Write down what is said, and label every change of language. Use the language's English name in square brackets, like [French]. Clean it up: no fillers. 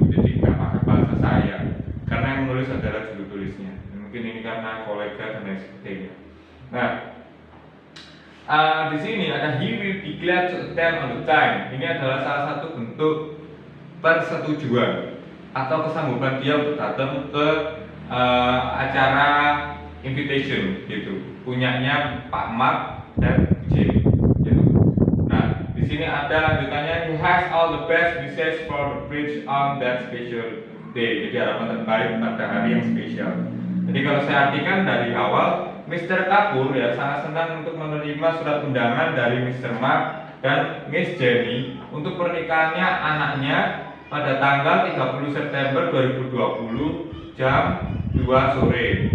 [Indonesian] Jadi nggak pakai bahasa saya karena yang menulis adalah juru tulisnya. Mungkin ini karena kolega dan lain sebagainya. Nah, di sini ada [English] he will be glad to attend on the time. [Indonesian] Ini adalah salah satu bentuk persetujuan atau kesanggupan dia untuk datang ke acara invitation gitu. Punyanya Pak Mark dan Jenny. Gitu. Nah, di sini ada lanjutannya [English] he has all the best wishes for the bridge on that special day. [Indonesian] Jadi harapan terbaik pada hari yang spesial. Jadi kalau saya artikan dari awal, Mr. Kapoor ya sangat senang untuk menerima surat undangan dari Mr. Mark dan Miss Jenny untuk pernikahannya anaknya pada tanggal 30 September 2020 jam 2 sore.